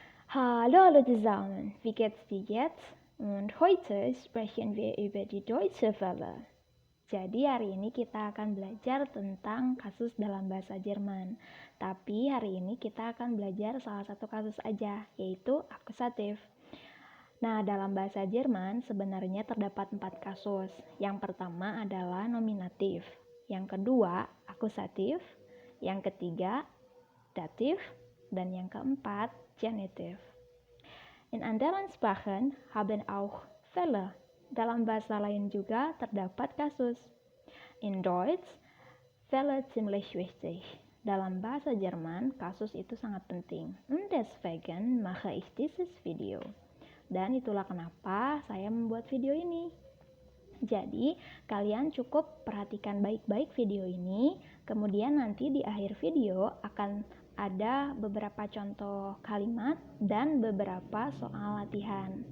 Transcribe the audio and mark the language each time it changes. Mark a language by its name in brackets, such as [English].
[German] Hallo alle zusammen, wie geht's dir jetzt? Und heute sprechen wir über die deutsche Welle. [Indonesian] Jadi hari ini kita akan belajar tentang kasus dalam bahasa Jerman. Tapi hari ini kita akan belajar salah satu kasus aja, yaitu akusatif. Nah, dalam bahasa Jerman sebenarnya terdapat 4 kasus. Yang pertama adalah nominatif. Yang kedua, akusatif. Yang ketiga, datif. Dan yang keempat, genitif. [German] In anderen Sprachen haben auch Fälle. [Indonesian] Dalam bahasa lain juga terdapat kasus. [German] In Deutsch, Fälle ziemlich wichtig. [Indonesian] Dalam bahasa Jerman, kasus itu sangat penting. [German] Und deswegen mache ich dieses Video. [Indonesian] Dan itulah kenapa saya membuat video ini. Jadi, kalian cukup perhatikan baik-baik video ini, kemudian nanti di akhir video akan ada beberapa contoh kalimat dan beberapa soal latihan.